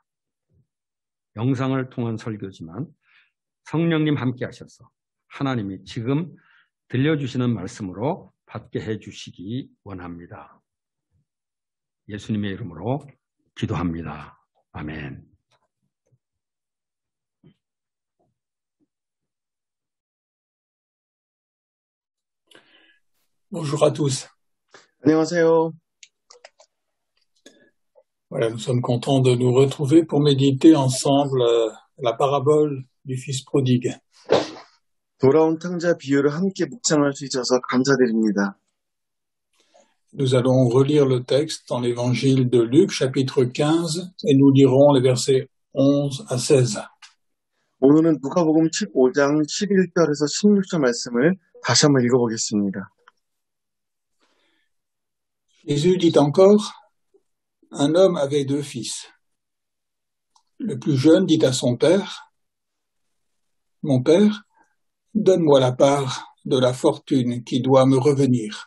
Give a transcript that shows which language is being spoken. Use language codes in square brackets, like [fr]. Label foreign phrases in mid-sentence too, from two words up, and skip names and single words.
[ko] 영상을 통한 설교지만 성령님 함께 하셔서 하나님이 지금 들려주시는 말씀으로 받게 해주시기 원합니다. 예수님의 이름으로 기도합니다. 아멘. [fr] Bonjour à tous. [ko] 안녕하세요. [fr] Voilà, nous sommes contents de nous retrouver pour méditer ensemble la parabole du Fils prodigue. [ko] 돌아온 탕자 비유를 함께 묵상할 수 있어서 감사드립니다. [fr] Nous allons relire le texte dans l'évangile de Luc, chapitre 15, et nous lirons les versets 11 à 16. [ko] 오늘은 누가복음 15장 11절에서 16절 말씀을 다시 한번 읽어보겠습니다. [fr] Jésus dit encore, un homme avait 2 fils. Le plus jeune dit à son père, mon père, donne-moi la part de la fortune qui doit me revenir.